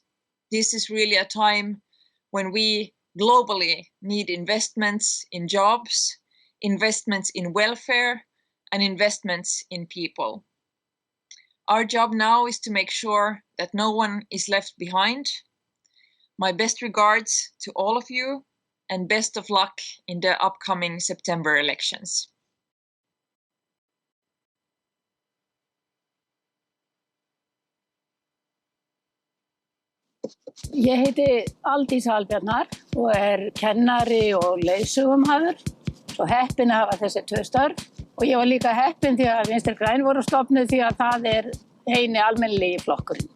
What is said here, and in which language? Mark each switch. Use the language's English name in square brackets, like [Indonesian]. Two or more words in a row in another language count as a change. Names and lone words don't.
[English] This is really a time when we globally need investments in jobs, investments in welfare, and investments in people. Our job now is to make sure that no one is left behind. My best regards to all of you, and best of luck in the upcoming September elections. [Icelandic] Ég heiti Aldís Albjarnar og kennari og leiðsögumaður. Svo heppin að hafa þessi 2 störf. Og ég var líka heppin því að Vinstri græn voru stofnuð því að það eini almennilegi flokkurinn.